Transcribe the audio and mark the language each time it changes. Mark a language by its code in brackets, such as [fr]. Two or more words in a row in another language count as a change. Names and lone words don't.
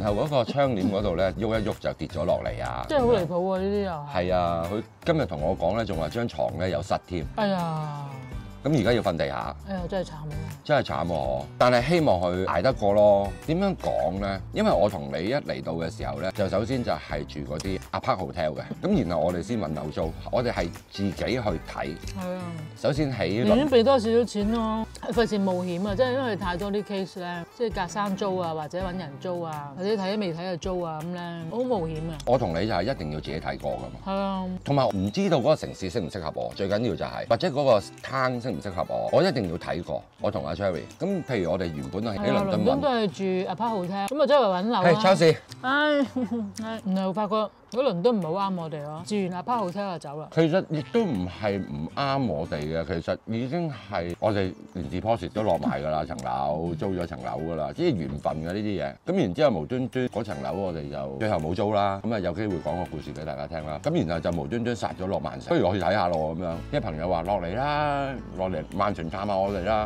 [yue] 然後嗰個窗簾嗰度咧喐一喐就跌咗落嚟啊！真係好離譜喎！呢啲又係啊，佢今日同我講咧，仲話張床咧有塞添。哎呀！咁而家要瞓地下，哎呀，真係慘啊！真係慘喎！但係希望佢捱得過咯。點樣講咧？因為我同你一嚟到嘅時候咧，就首先就係住嗰啲 [en] apart hotel [yue] 嘅，咁然後我哋先揾樓租，我哋係自己去睇。係啊，首先喺寧願俾多少少錢咯，費事冒險啊！即係因為太多啲 case 咧，即係隔山租啊，或者揾人租啊，或者睇都未睇就租啊咁咧，好冒險啊！我同你就係一定要自己睇過㗎嘛。係啊，同埋唔知道嗰個城市適唔適合我，最緊要就係或者嗰個攤適唔適合我一定要睇過。我同阿 Cherry，咁譬如我哋原本係喺倫敦揾，都係住 [en] apart hotel， [yue] 咁啊周圍揾樓係超市。唉，然後發覺嗰倫敦唔係好啱我哋咯，住完 [en] apart hotel [yue] 就走啦。其實亦都唔係唔啱我哋嘅，其實已經係我哋連 deposit 都落埋㗎啦，層樓租咗層樓㗎啦，即係緣分嘅呢啲嘢。咁然之後無端端嗰層樓我哋就最後冇租啦，咁啊有機會講個故事俾大家聽啦。咁然後就無端端殺咗落曼城，不如我去睇下咯咁樣。啲朋友話落嚟啦，落嚟曼城探下我哋啦。